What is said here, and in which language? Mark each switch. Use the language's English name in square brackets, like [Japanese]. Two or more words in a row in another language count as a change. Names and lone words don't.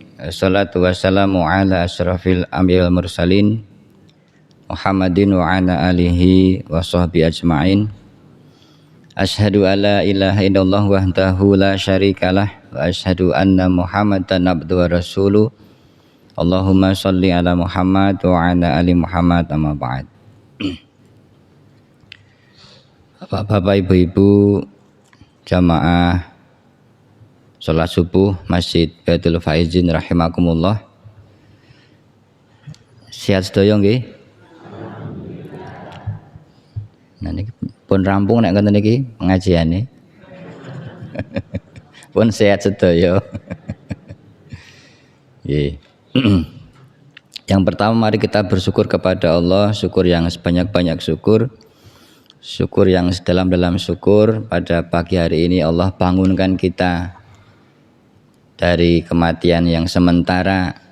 [Arabic] الصلاة والسلام على أشرف الأنبياء والمرسلين محمد وعلى آله وصحبه أجمعين. أشهد أن لا إله إلا الله وحده لا شريك له وأشهد أن محمدا عبده ورسوله. اللهم صل على محمد وعلى آل محمد، أما بعد. [Indonesian] Bapak ibu-ibu jamaah salat subuh Masjid Baitul Faizin rahimakumullah. [Javanese] Sehat sedaya nggih? Nah niki pun rampung nek ngoten niki pengajiane. Pun sehat sedaya. Nggih. [Indonesian] Yang pertama mari kita bersyukur kepada Allah, syukur yang sebanyak-banyak syukur. Syukur yang sedalam-dalam syukur pada pagi hari ini Allah bangunkan kita dari kematian yang sementara.